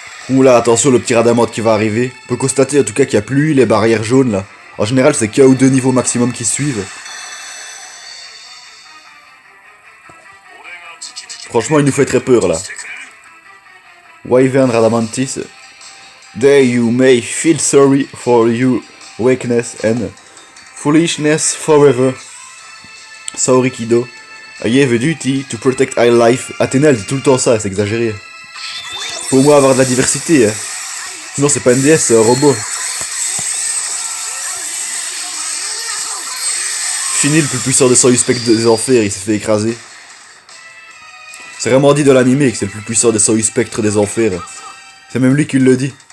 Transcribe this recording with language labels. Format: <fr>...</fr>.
<fr>Oula, attention, le petit Radamanth qui va arriver. On peut constater en tout cas qu'il n'y a plus les barrières jaunes là. En général, c'est qu'un ou deux niveaux maximum qui suivent. Franchement, il nous fait très peur là.</fr> <en>Wyvern Radamanthys. There you may feel sorry for your weakness and foolishness forever. Saori Kido. I have a duty to protect our life.</en> <fr>Athéna, elle dit tout le temps ça, c'est exagéré. Faut au moins avoir de la diversité, hein. Sinon c'est pas une déesse, c'est un robot. Fini le plus puissant de 108 spectres des enfers, il s'est fait écraser. C'est vraiment dit dans l'animé que c'est le plus puissant des 108 spectres des enfers. C'est même lui qui le dit.</fr>